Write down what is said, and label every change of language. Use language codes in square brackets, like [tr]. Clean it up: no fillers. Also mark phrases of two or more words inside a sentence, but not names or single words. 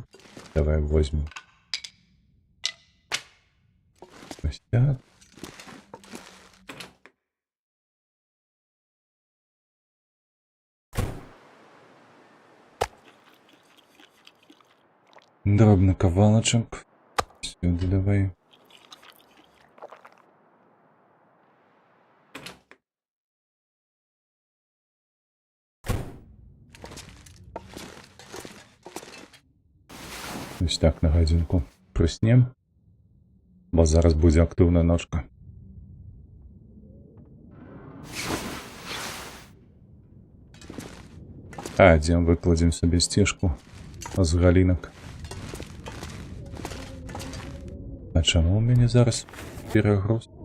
[ru] Давай возьмем. [uk] Ось так. [be] Дробны кавалачак. [uk] Сюди давай. Ось так [be] на гадзінку прыснем. Бо зараз будзе актыўная ночка. А, дзе выкладзем сабе сцежку з галінак. А чаму ў мяне зараз перагруз?